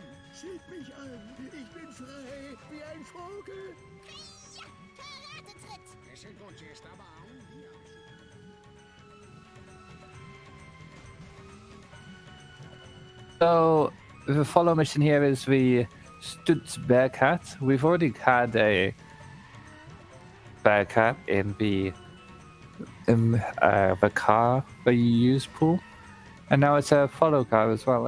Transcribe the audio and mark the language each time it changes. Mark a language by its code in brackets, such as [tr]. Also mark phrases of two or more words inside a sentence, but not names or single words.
[de] Schieb mich an. Ich bin frei, wie ein Vogel. Ja, Karatetritt. [es] Ese coche estaba a un día. [en] So the follow mission here is the Stutz Bearcat. We've already had a Bearcat in the car that you use pool, and now it's a follow car as well.